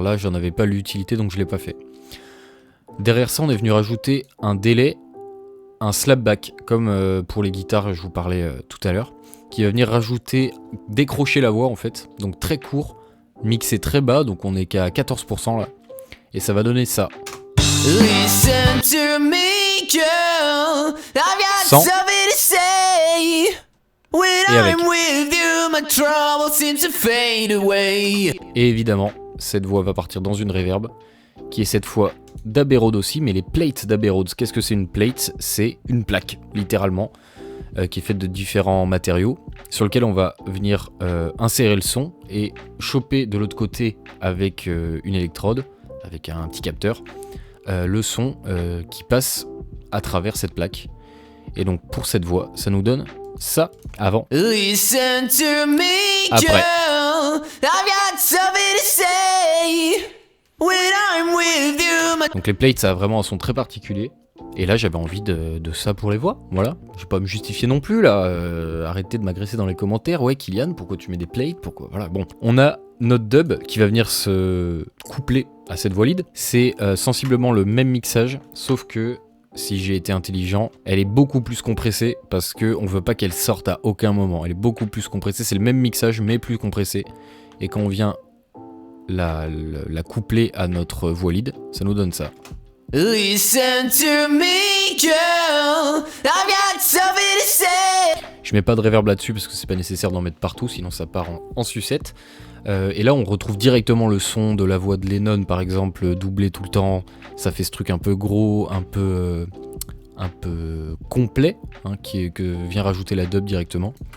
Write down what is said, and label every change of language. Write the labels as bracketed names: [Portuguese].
[French] Là, j'en avais pas l'utilité, donc je l'ai pas fait. Derrière ça, on est venu rajouter un délai, un slapback, comme pour les guitares, je vous parlais tout à l'heure, qui va venir décrocher la voix en fait. Donc très court, mixé très bas, donc on est qu'à 14% là. Et ça va donner ça. [English] Listen to me, girl, I've got something to say. When I'm with you, my troubles seem to fade away. [French] Et évidemment, cette voix va partir dans une reverb, qui est cette fois d'Abbey Road aussi, mais les plates d'Abbey Road. Qu'est-ce que c'est une plate? C'est une plaque, littéralement, qui est faite de différents matériaux, sur lequel on va venir insérer le son et choper de l'autre côté avec une électrode, avec un petit capteur, le son qui passe à travers cette plaque. Et donc pour cette voix, ça nous donne ça avant. [English] Listen to me, [French] Après. [English] girl. I've got something to say. When I'm with you, [French] Donc les plates, ça a vraiment un son très particulier. Et là, j'avais envie de ça pour les voix. Voilà. Je vais pas me justifier non plus, là. Arrêtez de m'agresser dans les commentaires. Ouais, Kylian, pourquoi tu mets des plates? Pourquoi? Voilà. Bon. On a notre dub qui va venir se coupler à cette voix lead. C'est sensiblement le même mixage, sauf que si j'ai été intelligent, elle est beaucoup plus compressée parce qu'on veut pas qu'elle sorte à aucun moment. Elle est beaucoup plus compressée. C'est le même mixage, mais plus compressé. Et quand on vient la coupler à notre voix lead, ça nous donne ça. [English] listen to me, girl. I've got something to say. [French] Je mets pas de reverb là-dessus parce que c'est pas nécessaire d'en mettre partout, sinon ça part en sucette. Et là, on retrouve directement le son de la voix de Lennon, par exemple, doublé tout le temps. Ça fait ce truc un peu gros, un peu complet, hein, que vient rajouter la dub directement.